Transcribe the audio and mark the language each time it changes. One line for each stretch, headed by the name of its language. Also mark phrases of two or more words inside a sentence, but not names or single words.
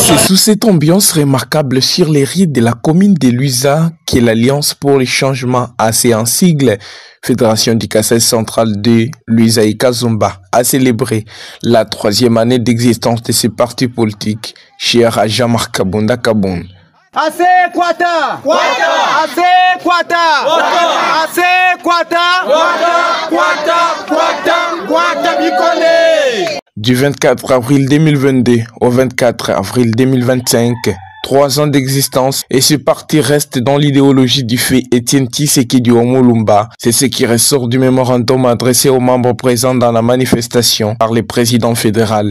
French: Sous cette ambiance remarquable sur les rives de la commune de Luisa, qui est l'Alliance pour le changement, assez en sigle, Fédération du Kasaï central de Luisa et Kazumba, a célébré la 3e année d'existence de ce parti politique, cher à Jean-Marc Kabunda Kaboun.
Luba-Lulua: Assez Kwata! Kwata! Assez Kwata! Kwata! Assez Kwata! Kwata! Kwata! Kwata Bikone!
French: Du 24 avril 2022 au 24 avril 2025, 3 ans d'existence et ce parti reste dans l'idéologie du fait Etienne Tshisekedi Omolumba. C'est ce qui ressort du mémorandum adressé aux membres présents dans la manifestation par le président fédéral.